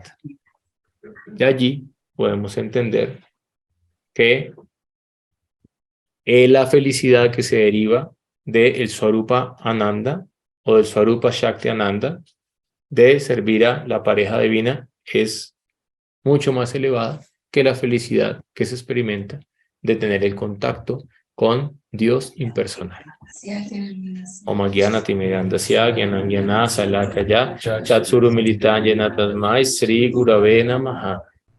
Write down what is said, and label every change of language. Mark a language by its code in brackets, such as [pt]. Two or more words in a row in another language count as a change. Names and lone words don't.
[es] De allí podemos entender que la felicidad que se deriva del Swarupa Ananda o del Swarupa Shakti Ananda de servir a la pareja divina es mucho más elevada que la felicidad que se experimenta de tener el contacto con Dios impersonal. [sa] ॐ ज्ञानति मिरान्धस्य ज्ञानम् ज्ञान शलाकया चक्षुरु मीलितन् येन तस्मै श्री गुरवे नमः.